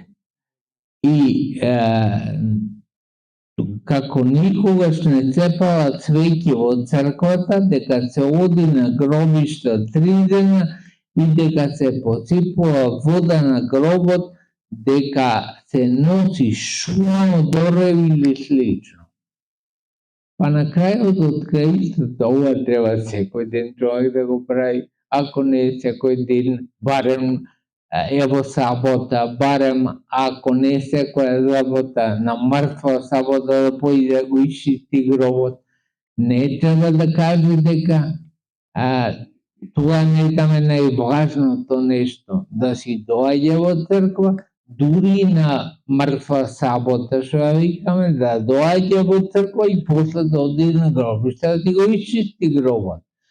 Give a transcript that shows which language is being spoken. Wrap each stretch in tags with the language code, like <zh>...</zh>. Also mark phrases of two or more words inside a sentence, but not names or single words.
<mk>И како никогаш не се палат свеќи во црквата, дека се оди на гробишта 3 дена и дека се посипува вода на гробот, дека се носи шума од орев или слично. Па на крајот од краистата ова треба секој ден човек да го прави. ако не секој ден, барем ево сабота, барем ако не секоја сабота, на мртва сабота да појде го исчисти гробот. Не треба да каже дека тоа не е најважното нешто, да си доаѓа во црква, дури на мртва сабота, што ја викаме, да доаѓа во црква и после да оди на гробиште, да ти го исчисти гробот.</mk>